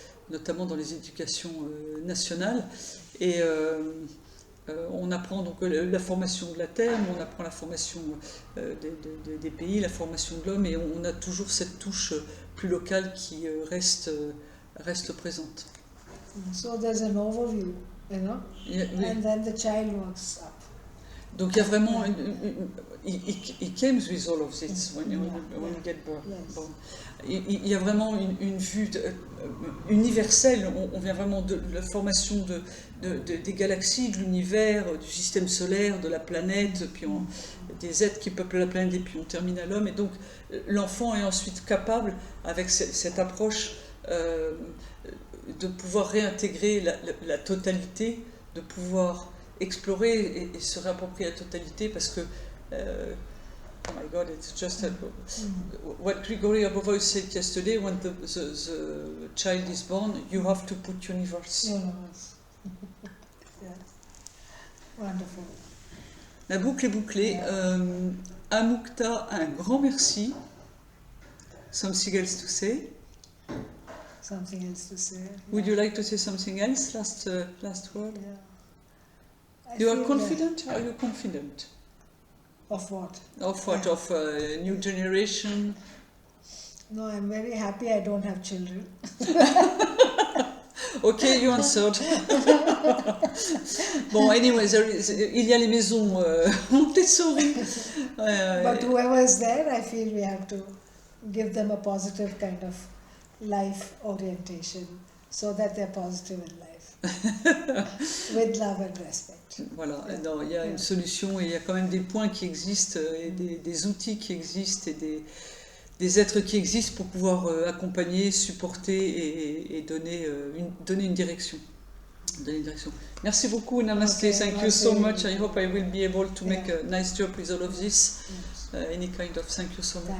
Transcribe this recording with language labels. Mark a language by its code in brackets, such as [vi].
[fr] notamment dans les éducations nationales. Et on apprend donc la formation de la terre, mais on apprend la formation des pays, la formation de l'homme, et on a toujours cette touche plus locale qui reste présente. [en] So there's an overview, you know, [fr] Oui. [en] and then the child works up. [fr] Donc il y a vraiment [en] it comes with all of this when you get born. Yes. [fr] Il y a vraiment une vue universelle. On vient vraiment de la formation des galaxies, de l'univers, du système solaire, de la planète, puis des êtres qui peuplent la planète, et puis on termine à l'homme. Et donc l'enfant est ensuite capable, avec cette approche, de pouvoir réintégrer la totalité, de pouvoir explorer et se réapproprier la totalité, parce que [en] oh my God, it's just what Grigory Abovoi said yesterday. When the child is born, you have to put universe. Universe. Yeah. Wonderful. [fr] La boucle est bouclée. Amukta, un grand merci. [en] Something else to say? Something else to say? Would you like to say something else? Last word. Yeah. You are confident? Are you confident? Of what? Of what? Yeah. Of new generation? No, I'm very happy I don't have children. Okay, you answered. [fr] Bon, anyway, il y a les maisons Montessori. [en] But whoever is there, I feel we have to give them a positive kind of life orientation so that they're positive in life, with love and respect. [fr] Voilà, [en] Yeah. [fr] non, il y a une solution, et il y a quand même des points qui existent, et des outils qui existent, et des êtres qui existent pour pouvoir accompagner, supporter et donner une direction. Merci beaucoup, Namaste. [en] Okay, Thank you so [hi] namaste. [en] much. I hope I will be able to make Yeah. a nice job with all of this. Yes. Any kind of thank you so much.